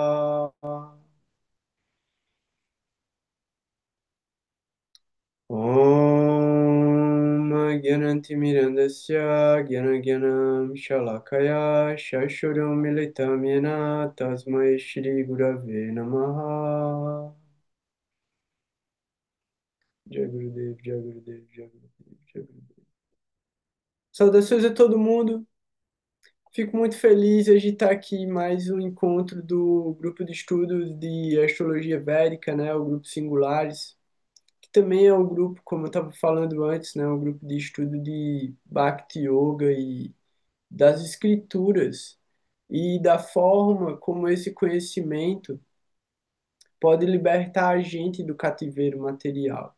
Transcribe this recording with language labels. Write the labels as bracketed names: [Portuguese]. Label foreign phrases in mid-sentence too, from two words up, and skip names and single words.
[Sanskrit] ॐ ज्ञानन्तिमिरान्धस्य ज्ञानाज्ञानम् शलाकया शशुरम् मीलितम् येन तस्मै श्री गुरवे नमः [Hindi] जय गुरुदेव, जय गुरुदेव, जय गुरुदेव, जय गुरुदेव. [Portuguese] Saudações a todo mundo. Fico muito feliz de estar aqui em mais um encontro do grupo de estudos de astrologia védica, né, o grupo Singulares, que também é um grupo, como eu estava falando antes, né, um grupo de estudo de Bhakti Yoga e das escrituras e da forma como esse conhecimento pode libertar a gente do cativeiro material.